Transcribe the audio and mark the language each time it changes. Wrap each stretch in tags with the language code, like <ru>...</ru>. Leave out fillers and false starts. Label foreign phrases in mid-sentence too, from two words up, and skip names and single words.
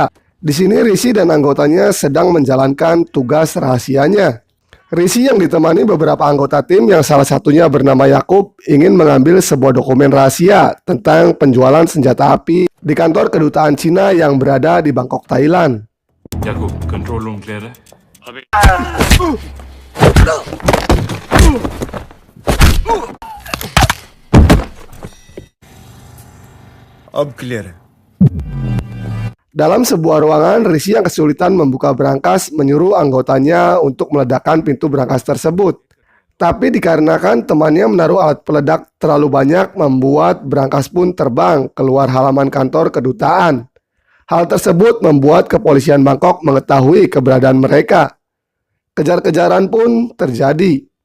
<id>Di sini Rishi dan anggotanya sedang menjalankan tugas rahasianya. Rishi yang ditemani beberapa anggota tim yang salah satunya bernama Yakub ingin mengambil sebuah dokumen rahasia tentang penjualan senjata api di kantor kedutaan Cina yang berada di Bangkok, Thailand.</id> <hi>याकूब,</hi> <en>control room</en> <hi>क्लियर है? अब क्लियर है.</hi> <id>Dalam sebuah ruangan, Rishi yang kesulitan membuka brankas menyuruh anggotanya untuk meledakkan pintu brankas tersebut. Tapi dikarenakan temannya menaruh alat peledak terlalu banyak, membuat brankas pun terbang keluar halaman kantor kedutaan. Hal tersebut membuat kepolisian Bangkok mengetahui keberadaan mereka. Kejar-kejaran pun terjadi.</id>